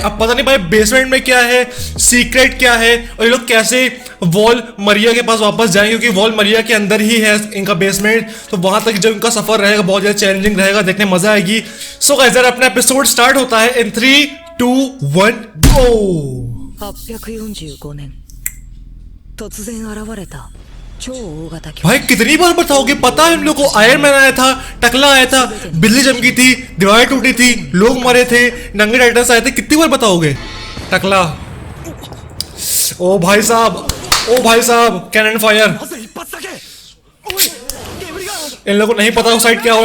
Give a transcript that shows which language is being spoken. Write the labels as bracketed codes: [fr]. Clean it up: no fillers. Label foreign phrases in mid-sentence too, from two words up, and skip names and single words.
[hi] अब पता नहीं भाई बेसमेंट में क्या है, सीक्रेट क्या है, और ये लोग कैसे वॉल मरिया के पास वापस जाएंगे, क्योंकि वॉल मरिया के अंदर ही है इनका बेसमेंट। तो वहां तक जो इनका सफर रहेगा बहुत ज्यादा चैलेंजिंग रहेगा, देखने मजा आएगी। [en] so guys [hi] यार, अपना एपिसोड स्टार्ट होता है [en] in 3, 2, 1 go. [ja] 845 年突然現れた超大型巨 [hi] भाई कितनी बार बताओगे? पता है हम लोग को आयरन मैन आया था, टकला आया था, बिजली चमकी थी, दीवार टूटी थी, लोग मरे थे, नंगे टाइटन्स आए थे। कितनी बार बताओगे? टकला, ओ भाई साहब, ओ भाई साहब, [en] cannon fire. [hi] इन लोगों को नहीं पता उस साइड क्या हुआ है।